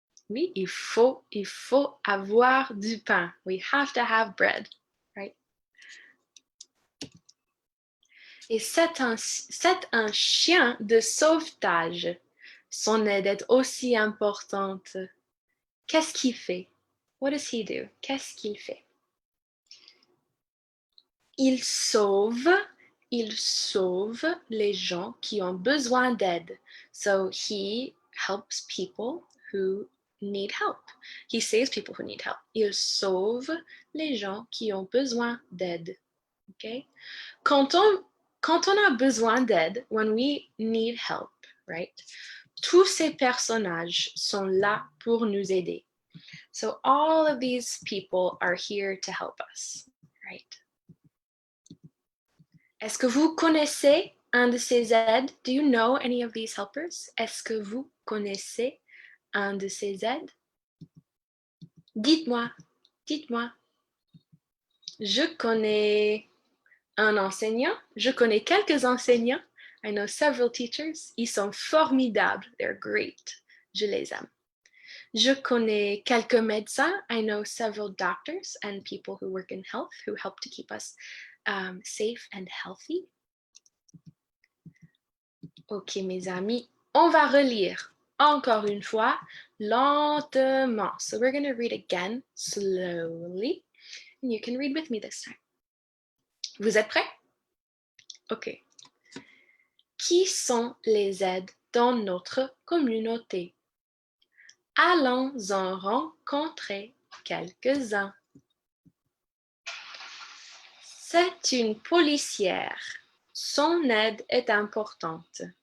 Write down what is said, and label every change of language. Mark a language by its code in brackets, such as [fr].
[fr] Oui, il faut avoir du pain. [en] We have to have bread, right? [fr] Et c'est un chien de sauvetage. Son aide est aussi importante. Qu'est-ce qu'il fait? [en] What does he do? [fr] Qu'est-ce qu'il fait? Il sauve les gens qui ont besoin d'aide. [en] So he helps people who need help. He saves people who need help. [fr] Il sauve les gens qui ont besoin d'aide. Okay? Quand on a besoin d'aide, [en] when we need help, [fr] right? Tous ces personnages sont là pour nous aider. [en] So all of these people are here to help us, right? [fr] Est-ce que vous connaissez un de ces aides? [en] Do you know any of these helpers? [fr] Est-ce que vous connaissez un de ces aides? Dites-moi, dites-moi. Je connais un enseignant. Je connais quelques enseignants. [en] I know several teachers. [fr] Ils sont formidables. [en] They're great. [fr] Je les aime. Je connais quelques médecins. [en] I know several doctors and people who work in health who help to keep us safe and healthy. [fr] Ok, mes amis, on va relire encore une fois lentement. [en] So we're going to read again slowly. And you can read with me this time. [fr] Vous êtes prêts? Ok. Qui sont les aides dans notre communauté? Allons en rencontrer quelques-uns. C'est une policière. Son aide est importante.